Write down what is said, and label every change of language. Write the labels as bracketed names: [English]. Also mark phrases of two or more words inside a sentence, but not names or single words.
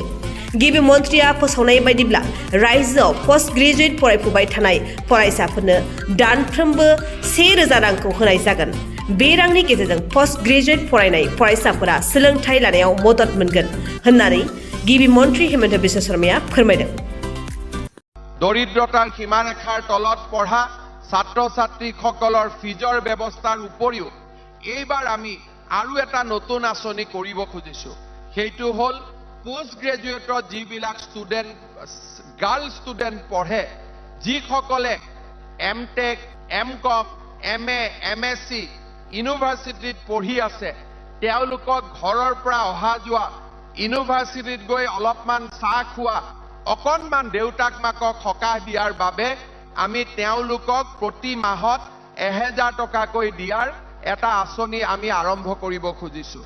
[Bodo] गिबि मन्थ्रिया फोसावनाय बायदिब्ला रायजोआव [English] post graduate [Bodo] फरायफुबाय थानाय फरायसाफोरनो दानफ्रोमबो 1,000 रांखौ होनाय जागोन। बे रांनि गेजेरजों [English] post graduate [Bodo] फरायनाय फरायसाफोरा सोलोंथाइ लानायाव मदद मोनगोन होननानै गिबि मन्थ्रि हेमन्त बिश्व शर्माया फोरमायदों। [Assamese] দৰিদ্ৰতাৰ সীমাৰেখাৰ তলত পঢ়া ছাত্ৰ ছাত্ৰীসকলৰ ফিজৰ ব্যৱস্থাৰ উপৰিও এইবাৰ আমি আৰু এটা নতুন আঁচনি কৰিব খুজিছো। সেইটো হ'ল [English] post graduate [Assamese] যিবিলাক [English] student girl student [Assamese] পঢ়ে, যিসকলে এমটেক, এমকম, MA, MSc ইউনিভাৰ্চিটিত পঢ়ি আছে, তেওঁলোকক ঘৰৰ পৰা অহা যোৱা, ইউনিভাৰ্চিটিত গৈ অলপমান চাহ খোৱা, অকণমান দেউতাক মাকক সকাহ দিয়াৰ বাবে আমি তেওঁলোকক প্ৰতি মাহত 1,000 টকাকৈ দিয়াৰ এটা আঁচনি আমি আৰম্ভ কৰিব খুজিছো।